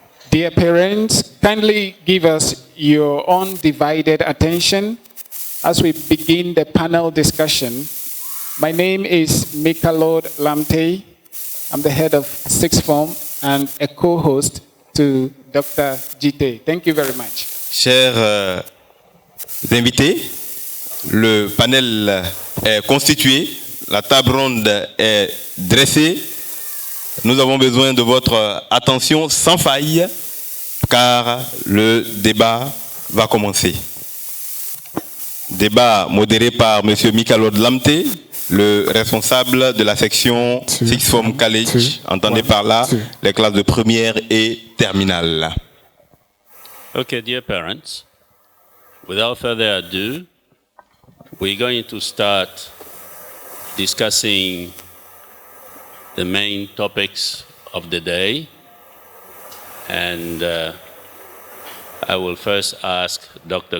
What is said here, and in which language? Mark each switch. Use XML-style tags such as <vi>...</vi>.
<en>Dear parents, kindly give us your undivided attention as we begin the panel discussion. My name is Mikalod Lamte. I'm the head of Sixth Form and a co-host to Dr. Jite. Thank you very much.</en> <fr>Chers invités, le panel est constitué, la table ronde est dressée. Nous avons besoin de votre attention sans faille, car le débat va commencer. Débat modéré par M. Mikalod Lamte, le responsable de la section Sixth Form College, entendez par là les classes de première et terminale.</fr> <en>Okay, dear parents, without further ado, we're going to start discussing the main topics of the day, and I will first ask Dr.</en>